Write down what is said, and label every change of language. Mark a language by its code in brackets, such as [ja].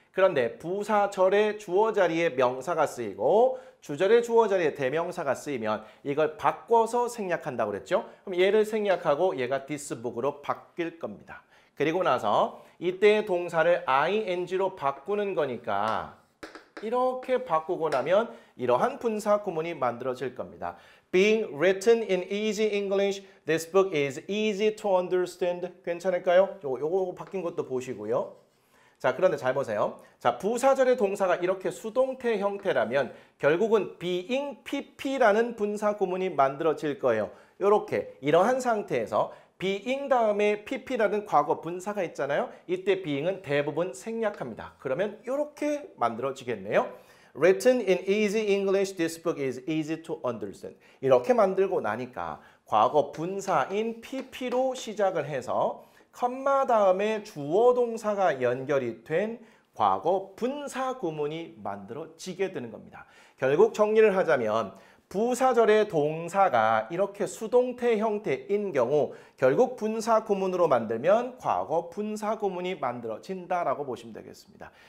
[ko] 그런데 부사절의 주어 자리에 명사가 쓰이고 주절의 주어 자리에 대명사가 쓰이면 이걸 바꿔서 생략한다고 그랬죠. 그럼 얘를 생략하고 얘가 this book으로 바뀔 겁니다. 그리고 나서 이때의 동사를 ing로 바꾸는 거니까 이렇게 바꾸고 나면 이러한 분사 구문이 만들어질 겁니다. [en] Being written in easy English, this book is easy to understand. [ko] 괜찮을까요? 요거 바뀐 것도 보시고요. 자, 그런데 잘 보세요. 자, 부사절의 동사가 이렇게 수동태 형태라면 결국은 being pp라는 분사 구문이 만들어질 거예요. 이렇게 이러한 상태에서 being 다음에 pp라는 과거 분사가 있잖아요. 이때 being은 대부분 생략합니다. 그러면 이렇게 만들어지겠네요. [en] Written in easy English, this book is easy to understand. [ko] 이렇게 만들고 나니까 과거 분사인 pp로 시작을 해서 컴마 다음에 주어 동사가 연결이 된 과거 분사 구문이 만들어지게 되는 겁니다. 결국 정리를 하자면 부사절의 동사가 이렇게 수동태 형태인 경우 결국 분사 구문으로 만들면 과거 분사 구문이 만들어진다라고 보시면 되겠습니다.